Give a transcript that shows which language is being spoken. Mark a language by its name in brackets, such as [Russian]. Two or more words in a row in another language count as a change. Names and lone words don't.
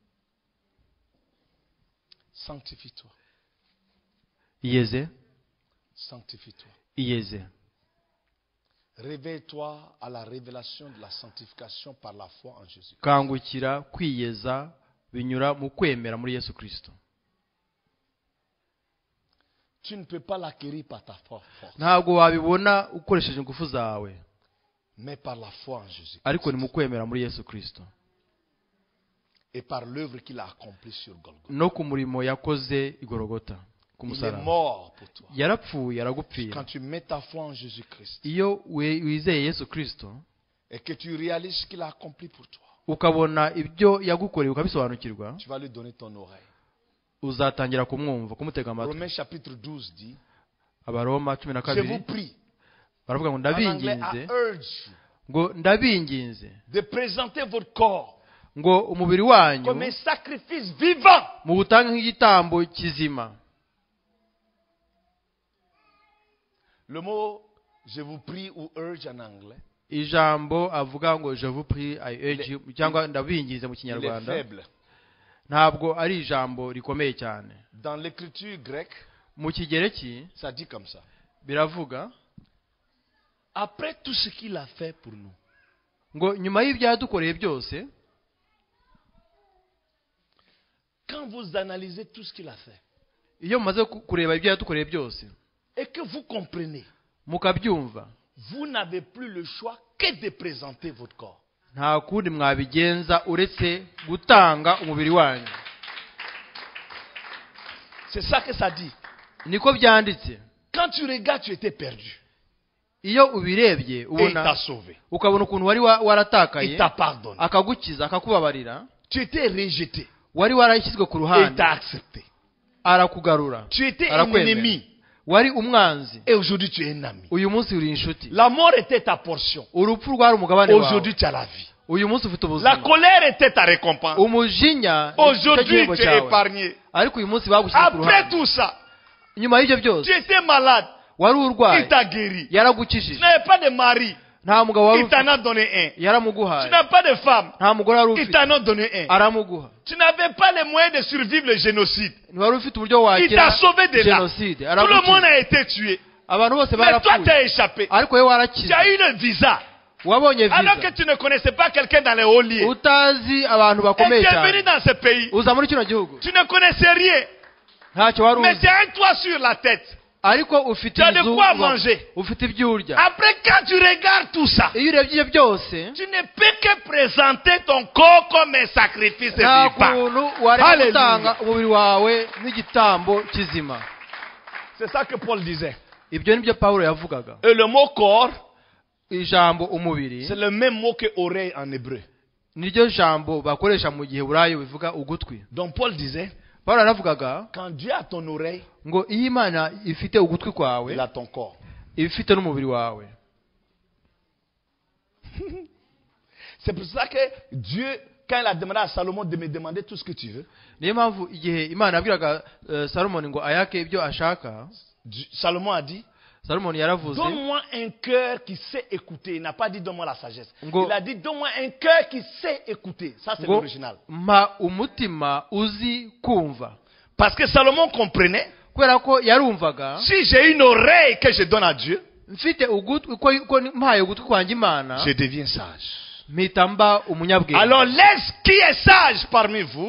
[French] Sanctifie-toi. [Kinyarwanda] Iyeze. [French] Sanctifie-toi. [Kinyarwanda] Iyeze. [French] Réveille-toi à la révélation de la sanctification par la foi en Jésus. [Kinyarwanda] Kangukira kwiyeza binyura mu kwemera muri Yesu Kristo. [French] Tu ne peux pas l'acquérir par ta force. [Kinyarwanda] Ntabwo wabibona ukoresheje ingufu zawe. [French] Mais par la foi en Jésus. [Kinyarwanda] Ariko ni mu kwemera muri Yesu Kristo. [French] Et par l'œuvre qu'il a accomplie sur Golgotha. [Kinyarwanda] No ku murimo yakoze i Golgotha. [French] Il est mort pour toi. [Kinyarwanda] Yarapfuye aragupfira. [French] Quand tu mets ta foi en Jésus-Christ. [Kinyarwanda] Iyo wizeye Yesu Kristo. [French] Et que tu réalises ce qu'il a accompli pour toi. [Kinyarwanda] Ukabona ibyo yagukoreye ukabisobanukirwa. [French] Tu vas lui donner ton oreille. [Kinyarwanda] Uzatangira kumwumva kumutega amatwi. [French] Romains chapitre 12 dit. [Kinyarwanda] Abaroma 12. [French] Je vous prie. [Kinyarwanda] Baravuga ngo ndabinginze. Ngo ndabinginze. [French] De présenter votre corps. [Kinyarwanda] Ngo umubiri wanyu. [French] Comme un sacrifice vivant. [Kinyarwanda] Mu butanga nk'igitambo kizima. [French] Le mot je vous prie ou urge en anglais. [Kinyarwanda] Ijambo avuga ngo [French] je vous prie [English] I urge you [Kinyarwanda] cyangwa ndabingize mu Kinyarwanda. Ntabwo ari ijambo rikomeye cyane. [French] Dans l'écriture grecque, [Kinyarwanda] mu Kigereki, [French] ça dit comme ça. [Kinyarwanda] Biravuga [French] après tout ce qu'il a fait pour nous. [Kinyarwanda] Ngo nyuma y'ibyadukoreye byose. [French] Quand vous analysez tout ce qu'il a fait. [Kinyarwanda] Iyo mumaze kureba ibyadukoreye byose. [French] Et que vous comprenez. [Kinyarwanda] Mukabyumva. [French] Vous n'avez plus le choix que de présenter votre corps. [Kinyarwanda] Nta kundi mwabigenza uretse gutanga umubiri wanyu. [French] C'est ça que ça dit. [Kinyarwanda] Niko byanditse. [French] Quand tu regardes, tu étais perdu. [Kinyarwanda] Iyo ubirebye ubona ukabona ukuntu wari waratakaye. [French] Il t'a pardonné. [Kinyarwanda] Akagukiza akakubabarira. [French] Tu étais rejeté. [Kinyarwanda] Wari warashyizwe ku ruhande. [French] Il t'a accepté. [Kinyarwanda] Arakugarura. [French] Tu étais un ennemi. [Kinyarwanda] Wari umwanzi. [French] Et aujourd'hui tu es un ami. [Kinyarwanda] Uyu munsi uri inshuti. [French] La mort était ta portion. [Kinyarwanda] Urupfu rwari umugabane wawe. [French] Aujourd'hui tu as la vie. [Kinyarwanda] Uyu munsi ufite ubuzima. [French] La colère était ta récompense. [Kinyarwanda] Umujinya. [French] Aujourd'hui tu es épargné. [Kinyarwanda] Ariko uyu munsi bagushyize ku ruhande. [French] Après tout ça. [Kinyarwanda] Nyuma y'ibyo byose. [French] Tu étais malade. [Kinyarwanda] Wari urwaye. [French] Il t'a guéri. [Kinyarwanda] Yaragukijije. [French] Tu n'avais pas de mari. [Kinyarwanda] Nta mugabo wari. [French] Il t'en a donné un. [Kinyarwanda] Yaramuguhaye. [French] Tu n'as pas de femme. [Kinyarwanda] Nta mugore wari ufite. [French] Il t'en a donné un. [Kinyarwanda] Aramuguha. [French] Tu n'avais pas les moyens de survivre le génocide. [Kinyarwanda] Wari ufite uburyo wakira. [French] Il t'a sauvé de là. Génocide. Tout le monde a été tué. [Kinyarwanda] Abantu bose barapfuye. [French] Mais toi tu as échappé. [Kinyarwanda] Ariko wewe warakize. [French] Tu as eu le visa. [Kinyarwanda] Wabonye visa. [French] Alors que tu ne connaissais pas quelqu'un dans les hauts lieux. [Kinyarwanda] Utazi abantu bakomeye cyane. [French] Tu es venu dans ce pays. [Kinyarwanda] Uza muri kino gihugu. [French] Tu ne connaissais rien. [Kinyarwanda] Ntacyo wari uzi. [French] Mais tu as un toit sur la tête. [Kinyarwanda] Ariko ufite [French] tu as de quoi manger. [Kinyarwanda] Ufite ibyo urya. [French] Après quand tu regardes tout ça. [Kinyarwanda] Iyo urebye ibyo byose. [French] Tu ne peux que présenter ton corps comme un sacrifice vivant. Alléluia. [Kinyarwanda] Umubiri wawe n'igitambo kizima. [French] C'est ça que Paul disait. [Kinyarwanda] Ibyo nibyo Paulo yavugaga. [French] Et le mot corps, [Kinyarwanda] ijambo umubiri, [French] c'est le même mot que oreille en hébreu. [Kinyarwanda] Niryo jambo bakoresha mu Giheburayo bivuga ugutwi. [French] Donc Paul disait, [Kinyarwanda] Paulo aravugaga, [French] quand Dieu a ton oreille, [Kinyarwanda] ngo iyo Imana ifite ugutwi kwawe, [French] il a ton corps. [Kinyarwanda] Ifite n'umubiri wawe. [French] C'est pour ça que Dieu, quand il a demandé à Salomon de me demander tout ce que tu veux, [Kinyarwanda] niyo mpamvu igihe Imana yabwiraga Salomon ngo ayake ibyo ashaka, [French] Salomon a dit, [Kinyarwanda] Salomon yaravuze, [French] donne-moi un cœur qui sait écouter. Il n'a pas dit donne-moi la sagesse. Il a dit donne-moi un cœur qui sait écouter. Ça c'est l'original. [Kinyarwanda] Ma umutima uzi kumva. [French] Parce que Salomon comprenait, [Kinyarwanda] kubera ko yarumvaga, [French] si j'ai une oreille que je donne à Dieu, [Kinyarwanda] mfite ugutwi ko mpaye ugutwi kwanjye Imana, [French] je deviens sage. [Kinyarwanda] Mitamba umunyabwenge. [French] Alors laisse qui est sage parmi vous,